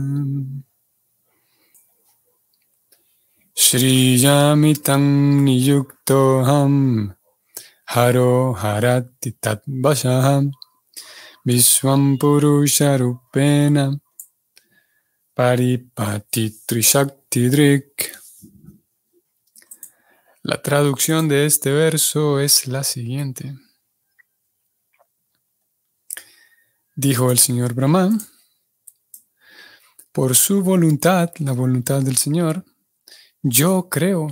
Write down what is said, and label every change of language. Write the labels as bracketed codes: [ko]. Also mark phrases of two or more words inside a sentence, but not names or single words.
[sa] Shriyamitam niyuktoham haro harati tatvashaham Vishwam Purusha Rupena Paripati Trishaktidrik. [es] La traducción de este verso es la siguiente. Dijo el señor Brahma, por su voluntad, la voluntad del Señor, yo creo.